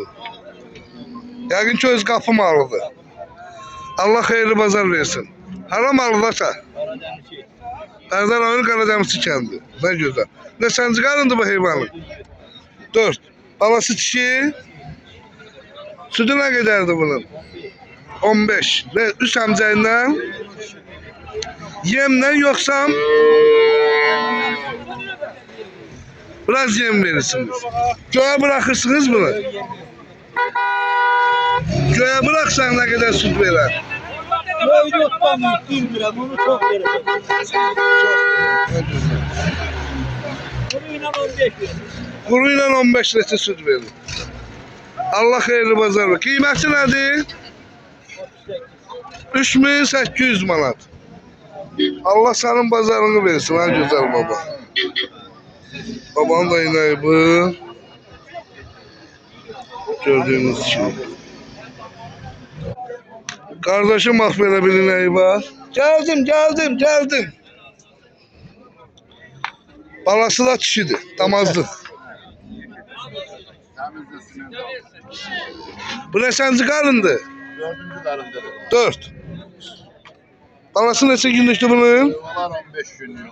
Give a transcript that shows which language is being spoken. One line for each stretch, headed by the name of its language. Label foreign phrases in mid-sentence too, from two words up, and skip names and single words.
Azerbaijani: Yəqin ki öz qapı malıdır. Allah xeyirli bazar versin. Hara malıdır ata? Bərdən oyun Qaradəmisi kəndi.
Turkish: Ne güzel.
Azerbaijani: Neçənci qarındır bu heyvanın? 4. Balası dişi. Sütü nə qədərdir bunun? 15. Ve üst əmcəyindən yemlə yoxsa biraz yem verirsiniz.
Turkish: Göğe bırakırsınız bunu. Göğe bıraksan ne kadar süt verer?
Azerbaijani: Yoktan bilmirəm, onu çok verəcəm.
Turkish: Kuruyla 15 verir. Kuruyla 15 litre süt verir.
Azerbaijani: Allah xeyirli bazar ver. Qiyməti nədir? 3800 manat.
Turkish: Allah senin bazarını versin ha güzel baba. Babanın da inəyi bu. Gördüğünüz gibi. Kardeşim bak böyle bir inəyi var. Geldim. Balası da dişidir. Damazlık.
Azerbaijani: Bu neçənci qarındır? 4-cü qarındır. 4. Balası neçə günlükdür bunun? 15 günlük.